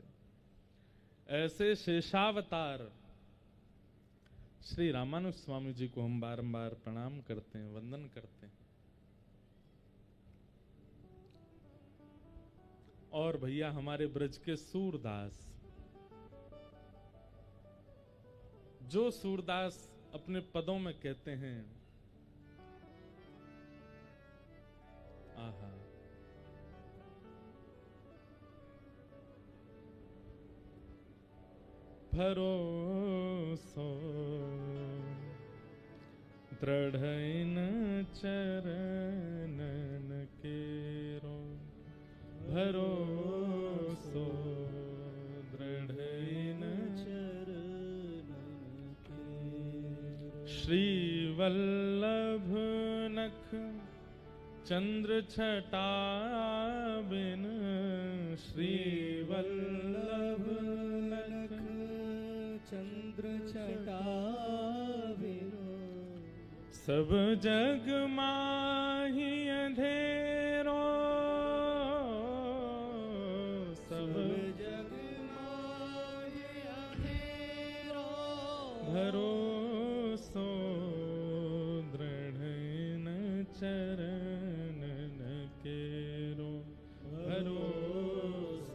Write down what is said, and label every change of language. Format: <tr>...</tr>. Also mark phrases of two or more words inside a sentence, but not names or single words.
<hi>ऐसे शेषावतार श्री रामानुज स्वामी जी को हम बारंबार प्रणाम करते हैं, वंदन करते हैं। और भैया हमारे ब्रज के सूरदास, जो सूरदास अपने पदों में कहते हैं,</hi> <bra>आहा, भरोसो दृढ़इन चरणन केरो, भरोसो दृढ़इन चरणन केरो। श्री वल्लभ नख चंद्र छटा बिन, श्री वल्लभ चंद्र छटा बिनु सब जग माही अंधेरो, सब जग माही अंधेरो, भरोसो दृढ़ न चरणन केरो, भरोसो</bra>